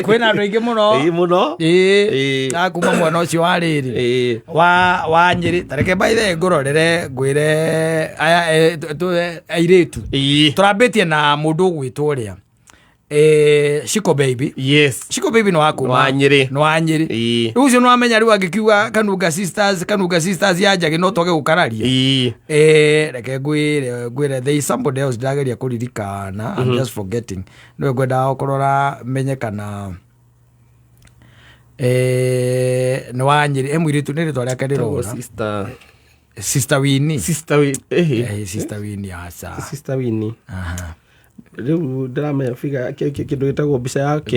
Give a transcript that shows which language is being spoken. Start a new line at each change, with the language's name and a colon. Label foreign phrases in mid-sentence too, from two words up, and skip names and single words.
Kikuyu: kwĩna andũ aingĩ mũno akuma mwena ũcio wa rĩrĩ wa Nyeri tareke baithe ngũrorere ngwĩre aya airĩtu tũrambĩtie na mũndũ ũgwĩtwo ũrĩa Shiko Baby. Yes. Shiko Baby no akuma. No Nyeri. No Nyeri. Rĩu ũcio no amenya rĩu angĩkiuga Kanunga Sisters ya Njagi no toge gũkararia. Reke ngwĩre
English: there is somebody else
Kikuyu: ndageria kũririkana.
English: I'm just forgetting.
Kikuyu: No ngwenda ũkorora menye kana no wa Nyeri mũirĩtu nĩ rĩtwa rĩake rĩrona. Sister Winnie. Sister Winnie asa. Sister Winnie. Aha. Rĩu ndĩramenya figa kĩndũ gĩtagwo mbica yake